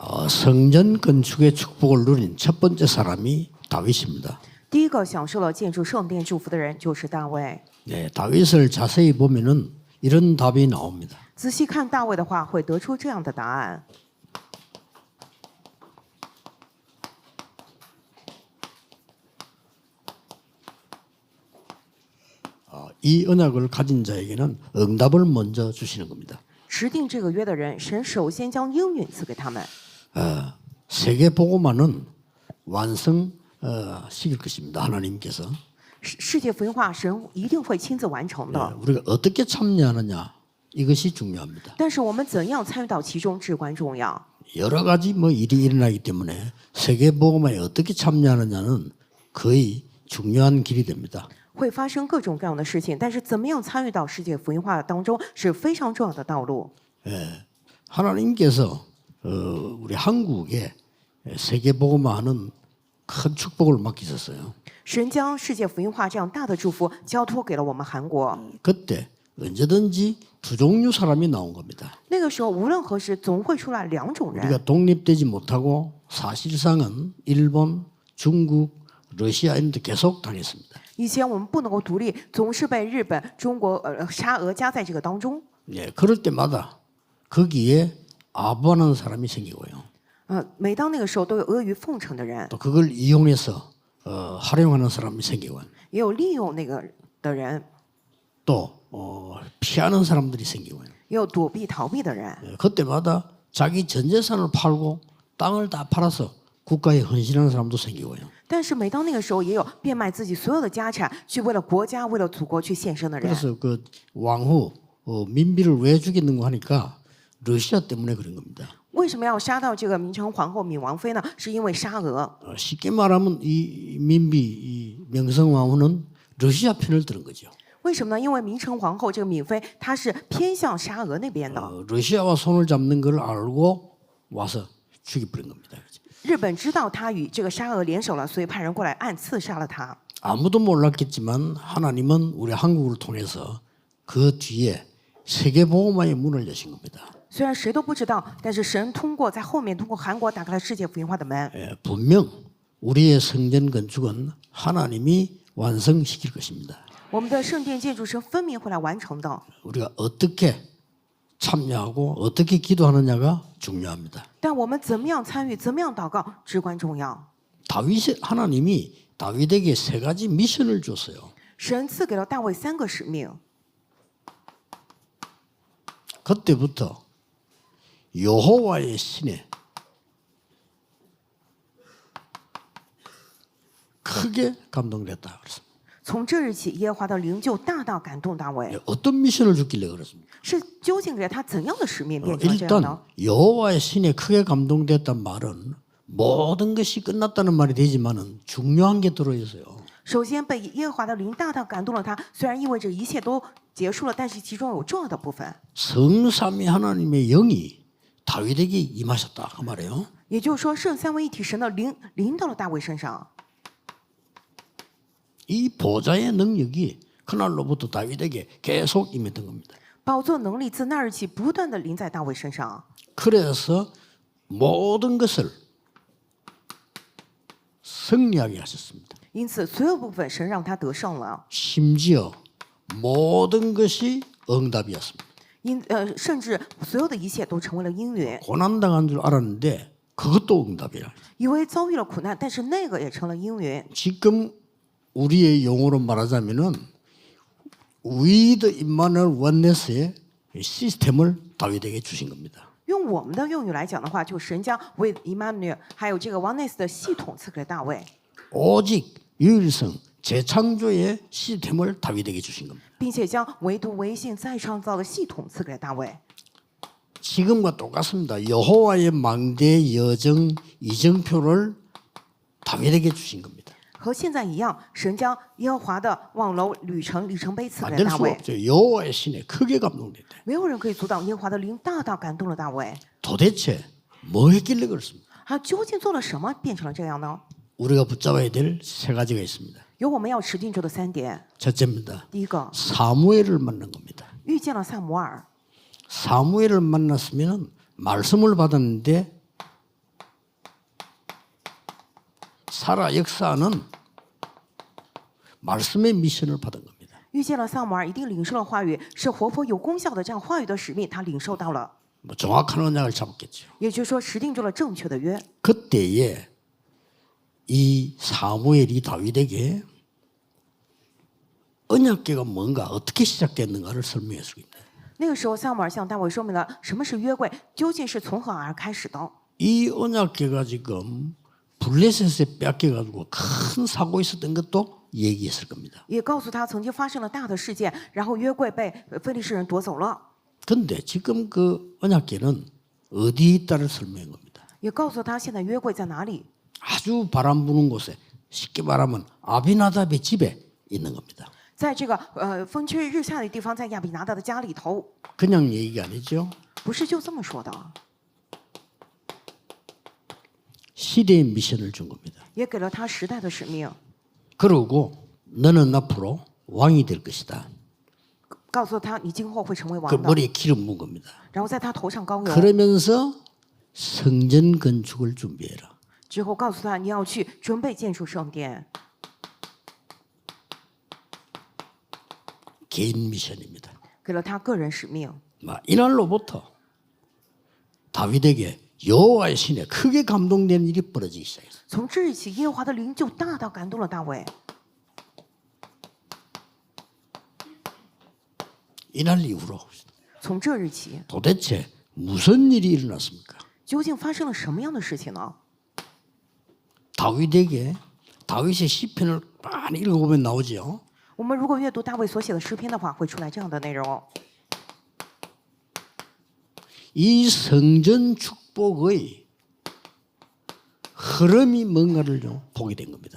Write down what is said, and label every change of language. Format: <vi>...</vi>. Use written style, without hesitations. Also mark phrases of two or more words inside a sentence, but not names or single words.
<ko>성전 건축의 축복을 누린 첫 번째 사람이 다윗입니다.</ko> <zh>第一个享受了建筑圣殿祝福的人就是大卫。</zh> <ko>네, 다윗을 자세히 보면은 이런 답이 나옵니다.</ko> <zh>仔细看大卫的话，会得出这样的答案。</zh> <ko>이 언약을 가진 자에게는 응답을 먼저 주시는 겁니다.</ko> <zh>持定这个约的人，神首先将应允赐给他们。</zh> <ko>세계 복음화는 완성 시킬 것입니다. 하나님께서</ko> <zh>世界福音化，神一定会亲自完成的。</zh> <ko>우리가 어떻게 참여하느냐 이것이 중요합니다.</ko> <zh>但是我们怎样参与到其中至关重要。</zh> <ko>여러 가지 일이 일어나기 때문에 세계 복음화에 어떻게 참여하느냐는 거의 중요한 길이 됩니다.</ko> <zh>会发生各种各样的事情，但是怎么样参与到世界福音化当中是非常重要的道路。</zh> <ko>하나님께서 우리 한국에 세계 복음화하는 큰 축복을 맡기셨어요.</ko> <zh>神将世界福音化这样大的祝福交托给了我们韩国。</zh> <ko>그때 언제든지 두 종류 사람이 나온 겁니다.</ko> <zh>那个时候无论何时总会出来两种人。</zh> <ko>우리가 독립되지 못하고 사실상은 일본, 중국, 러시아 이런 데 계속 당했습니다.</ko> <zh>以前我们不能够独立，总是被日本、中国、沙俄加在这个当中。</zh> <ko>그럴 때마다 거기에 아부하는 사람이 생기고요.</ko> <zh>每当那个时候，都有阿谀奉承的人，</zh> <ko>또 그걸 이용해서 활용하는 사람이 생기고</ko> <zh>也有利用那个的人，</zh> <ko>또 피하는 사람들이 생기고요.</ko> <zh>也有躲避逃避的人。</zh> <ko>그때마다 자기 전 재산을 팔고 땅을 다 팔아서 국가에 헌신하는 사람도 생기고요.</ko> <zh>但是每当那个时候，也有变卖自己所有的家产，去为了国家、为了祖国去献身的人。</zh> <ko>그래서 그 왕후 민비를 왜 죽였는가 하니까 러시아 때문에 그런 겁니다.</ko> <zh>为什么要杀到这个明成皇后闵王妃呢？是因为沙俄。</zh> <ko>쉽게 말하면 이 민비, 이 명성 왕후는 러시아 편을 드는 거죠.</ko> <zh>为什么呢？因为明成皇后这个闵妃，她是偏向沙俄那边的。</zh> <ko>러시아와 손을 잡는 걸 알고 와서 죽여버린 겁니다.</ko> <zh>日本知道她与这个沙俄联手了，所以派人过来暗刺杀了她。</zh> <ko>아무도 몰랐겠지만 하나님은 우리 한국을 통해서 그 뒤에 세계 복음화의 문을 여신 겁니다.</ko> <zh>虽然谁都不知道，但是神通过在后面通过韩国打开了世界福音化的门。</zh> <ko>분명 우리의 성전 건축은 하나님이 완성시킬 것입니다.</ko> <zh>我们的圣殿建筑神分明会来完成的。</zh> <ko>우리가 어떻게 참여하고 어떻게 기도하느냐가 중요합니다.</ko> <zh>但我们怎么样参与，怎么样祷告，至关重要。</zh> <ko>하나님이 다윗에게 세 가지 미션을 줬어요.</ko> <zh>神赐给了大卫3个使命，</zh> <ko>그때부터 여호와의 신에 크게 감동됐다 그랬습니다.</ko> <zh>从这日起，耶和华的灵就大大感动大卫。</zh> <ko>어떤 미션을 줬길래 그렇습니까?</ko> <zh>是究竟给了他怎样的使命变成了这样</zh> <ko>일단</ko> <zh>呢？</zh> <ko>여호와의 신에 크게 감동됐단 말은 모든 것이 끝났다는 말이 되지만은 중요한 게 들어 있어요.</ko> <zh>首先，被耶和华的灵大大感动了他，虽然意味着一切都结束了，但是其中有重要的部分。</zh> <ko>성삼위 하나님의 영이 다윗에게 임하셨다 그 말이에요.</ko> <zh>也就是说，圣三位一体神的灵临到了大卫身上。</zh> <ko>이 보좌의 능력이 그날로부터 다윗에게 계속 임했던 겁니다.</ko> <zh>宝座能力自那日起不断的临在大卫身上，</zh> <ko>그래서 모든 것을 승리하게 하셨습니다.</ko> <zh>因此所有部分神让他得胜了，</zh> <ko>심지어 모든 것이 응답이었습니다.</ko> <zh>甚至所有的一切都成为了应允。</zh> <ko>고난당한 줄 알았는데 그것도 응답이라.</ko> <zh>以为遭遇了苦难，但是那个也成了应允。</zh> <ko>지금 우리의 용어로 말하자면은 위드 임마누엘 원네스의 시스템을 다윗에게 주신 겁니다.</ko> <zh>用我们的用语来讲的话，就神将为 Emmanuel 还有这个 Oneness 的系统赐给了大卫，</zh> <ko>오직 유일성 재창조의 시스템을 다윗에게 주신 겁니다.</ko> <zh>并且将唯独唯信再创造的系统赐给了大卫。</zh> <ko>지금과 똑같습니다. 여호와의 망대 여정 이정표를 다윗에게 주신 겁니다.</ko> <zh>和现在一样，神将耶和华的望楼旅程里程碑赐给了</zh> <ko>만들</ko> <zh>大</zh> <ko>수</ko> <zh>卫。</zh> <ko>없죠. 여호와의 신에 크게 감동됐다.</ko> <zh>没有人可以阻挡耶和华的灵大大感动了大卫。</zh> <ko>도대체 뭐 했길래 그렇습니까?</ko> <zh>他究竟做了什么，变成了这样呢？</zh> <ko>우리가 붙잡아야 될 세 가지가 있습니다.</ko> <zh>有我们要持定住的3点。</zh> <ko>첫째입니다.</ko> <zh>第一个，</zh> <ko>사무엘을 만난 겁니다.</ko> <zh>遇见了萨摩尔，</zh> <ko>사무엘을 만났으면 말씀을 받았는데 사라 역사는 말씀의 미션을 받은 겁니다.</ko> <zh>遇见了撒母耳，一定领受了话语，是活泼有功效的这样话语的使命，他领受到了。</zh> <ko>뭐 정확한 언약을 잡았겠죠.</ko> <zh>也就是说，持定住了正确的约。</zh> <ko>그때에 이 사무엘이 다윗에게 언약궤가 뭔가 어떻게 시작됐는가를 설명해 주고 있다.</ko> <zh>那个时候，撒母耳向大卫说明了什么是约柜，究竟是从何而开始的。</zh> <ko>이 언약궤가 지금 블레셋에 뺏겨가지고 큰 사고 있었던 것도 얘기했을 겁니다.</ko> <zh>也告诉他曾经发生了大的事件，然后约柜被非利士人夺走了。</zh> <ko>근데 지금 그 언약궤는 어디에 있다를 설명한 겁니다.</ko> <zh>也告诉他现在约柜在哪里。</zh> <ko>아주 바람 부는 곳에 쉽게 말하면 아비나답의 집에 있는 겁니다.</ko> <zh>在这个风吹日下的地方，在亚比拿达的家里头，</zh> <ko>그냥 얘기가 아니죠.</ko> <zh>不是就这么说的，</zh> <ko>시대의 미션을 준 겁니다.</ko> <zh>也给了他时代的使命，</zh> <ko>그러고 너는 앞으로 왕이 될 것이다.</ko> <zh>告诉他你今后会成为</zh> <ko>그</ko> <zh>王的，</zh> <ko>머리에 기름 부은 겁니다.</ko> <zh>然后在他头上膏油，</zh> <ko>그러면서 성전 건축을 준비해라.</ko> <zh>之后告诉他你要去准备建筑圣殿，</zh> <ko>개인 미션입니다.</ko> <zh>给了他个人使命。</zh> <ko>이날로부터 다윗에게 여호와의 신에 크게 감동되는 일이 벌어지기 시작했어요.</ko> <zh>从这日起，耶和华的灵就大大感动了大卫。</zh> <ko>이날 이후로</ko> <zh>从这日起，</zh> <ko>도대체 무슨 일이 일어났습니까?</ko> <zh>究竟发生了什么样的事情呢？</zh> <ko>다윗에게 다윗의 시편을 많이 읽어보면 나오죠.</ko> <zh>我们如果阅读大卫所写的诗篇的话，会出来这样的内容：</zh> <ko>이 성전 축복의 흐름이 뭔가를 좀 보게 된 겁니다.</ko>